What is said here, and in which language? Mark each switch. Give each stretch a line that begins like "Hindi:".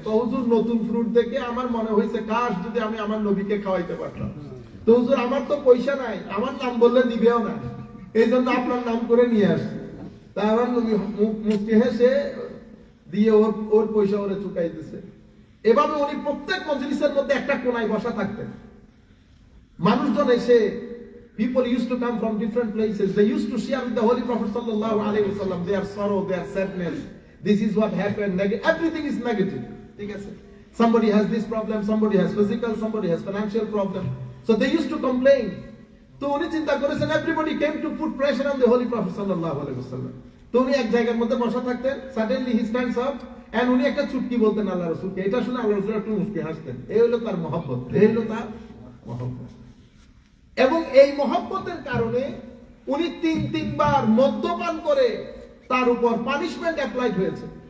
Bangla: তো হুজুর নতুন ফ্রুট দেখে আমার মনে হয়েছে কাশ যদি আমি আমার নবীকে খাওয়াইতে পারতাম। তো হুজুর আমার তো পয়সা নাই, আমার নাম বললে দিবেও না, এই জন্য আপনার নাম করে নিয়ে আসছি। তা আমার নবী মুচকি হেসে দিয়ে ওর পয়সা ওরে চুকাই দিছে। এভাবে উনি প্রত্যেক মজলিসের মধ্যে একটা কোনায় বসা থাকতেন। মানুষজন এসে,
English: people used to come from different places, they used to share with the Holy Prophet sallallahu alaihi wasallam their sorrow, their sadness. This is what happened, everything is negative.
Bangla: ঠিক আছে,
English: somebody has this problem, somebody has physical, somebody has financial problem, so they used to complain.
Bangla: তো উনি চিন্তা করেছেন
English: everybody came to put pressure on the Holy Prophet
Arabic: sallallahu alaihi wasallam.
Bangla: তো উনি এক জায়গার মধ্যে বসা থাকতেন,
English: suddenly he stands up and
Bangla: উনি একটা চুটকি বলতেন আল্লাহ রাসূলকে। এটা শুনে আল্লাহ রাসূল একটু মুস্কি হাসতেন। এই হলো তার মহব্বত, এই হলো তার মহব্বত। এবং এই মহব্বতের কারণে উনি তিনবার মদ্যপান করে তার উপর পানিশমেন্ট অ্যাপ্লাইড হয়েছে।